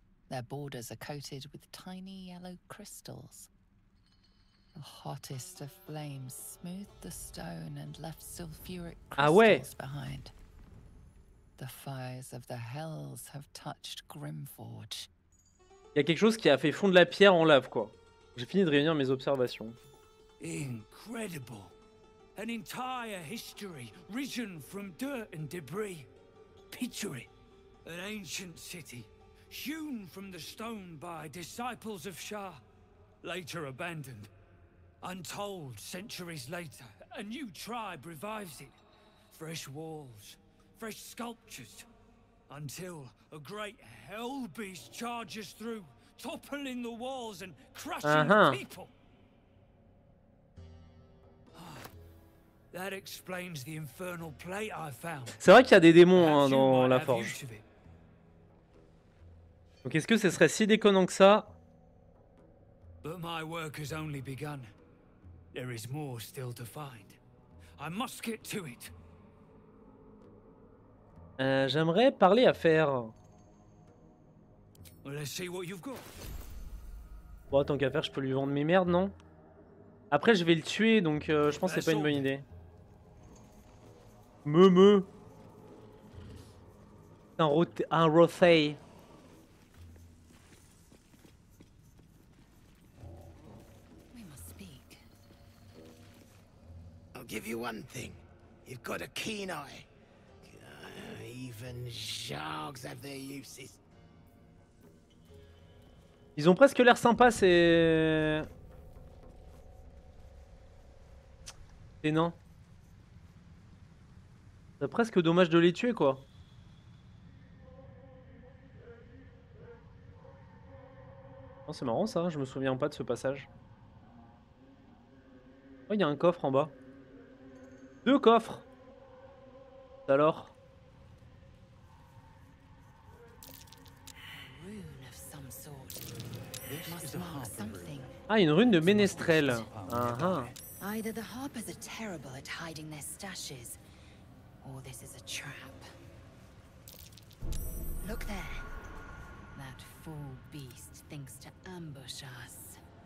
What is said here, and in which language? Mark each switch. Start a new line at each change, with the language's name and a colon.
English: Their borders are coated with tiny yellow crystals. The hottest of flames smoothed the stone and left sulfuric crystals behind. The fires of the hells have touched Grimforge.
French: Il y a quelque chose qui a fait fondre la pierre en lave, quoi. J'ai fini de réunir mes observations.
English: Incredible. An entire history risen from dirt and debris. Picture it. An ancient city, hewn from the stone by disciples of Shah, later abandoned. Untold centuries later, a new tribe revives it. Fresh walls, fresh sculptures. Until a great hell beast charges through, toppling the walls and crushing the people. That explains the infernal plate I found.
French: C'est vrai qu'il y a des démons hein, dans la forge. Donc est-ce que ce serait si déconnant que ça?
English: But my work has only begun. There is more still to find. I must get to it.
French: J'aimerais parler à faire.
English: Well, let's see what you've got.
French: Bon, tant qu'à faire, je peux lui vendre mes merdes, non? Après, je vais le tuer, donc je pense que c'est pas une bonne idée. Un Rothei.
English: I'll give you one thing. You've got a keen eye. Even Jargs have their uses.
French: Ils ont presque l'air sympas, c'est... Et non. C'est presque dommage de les tuer, quoi. Oh, c'est marrant ça, je me souviens pas de ce passage. Oh, il y a un coffre en bas. 2 coffres. Alors. Ah, une rune de ménestrel.
English: Either the Harpers are terrible at hiding their stashes, or this is a trap. Look there. That fool beast thinks to ambush us.